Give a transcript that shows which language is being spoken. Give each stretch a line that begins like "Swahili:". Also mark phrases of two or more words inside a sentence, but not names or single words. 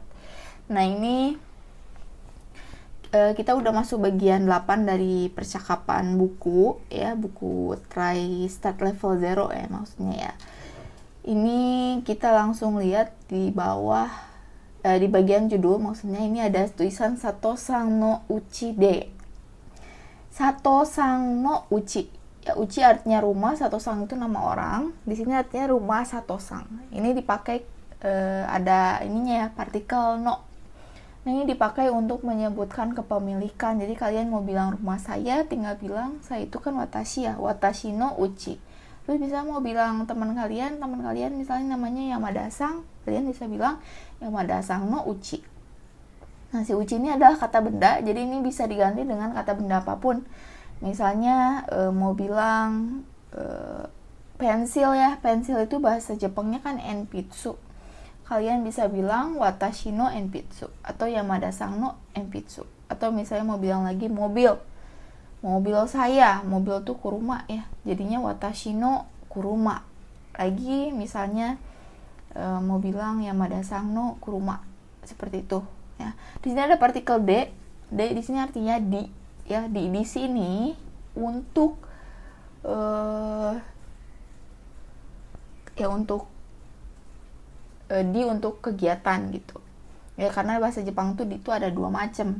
Indonesian: Nah ini kita udah masuk bagian 8 dari percakapan buku ya, buku Try Start Level Zero ya maksudnya ya. Ini kita langsung lihat di bawah. Di bagian judul maksudnya ini ada tulisan
Japanese: 佐藤さんのうちで. 佐藤さんのうち.
Indonesian: Ya, uchi artinya rumah, Sato-san itu nama orang. Di sini artinya rumah Sato-san. Ini dipakai ada ininya ya, partikel no. Nah, ini dipakai untuk menyebutkan kepemilikan. Jadi kalian mau bilang rumah saya, tinggal bilang saya itu kan watashi ya,
Japanese: 私のうち.
Indonesian: Terus bisa mau bilang teman kalian misalnya namanya Yamada-san, kalian bisa bilang
Japanese: 山田さんのうち.
Indonesian: Nah, si uchi ini adalah kata benda, jadi ini bisa diganti dengan kata benda apapun. Misalnya mau bilang pensil ya, pensil itu bahasa Jepangnya kan enpitsu. Kalian bisa bilang
Japanese: 私の鉛筆
Indonesian: atau
Japanese: 山田さんの鉛筆.
Indonesian: Atau misalnya mau bilang lagi mobil saya, mobil tuh kuruma ya, jadinya
Japanese: 私の車.
Indonesian: Lagi misalnya mau bilang
Japanese: 山田さんの車,
Indonesian: seperti itu ya. Di sini ada partikel de di sini artinya di ya, di sini untuk untuk kegiatan gitu ya, karena bahasa Jepang tuh di itu ada dua macam.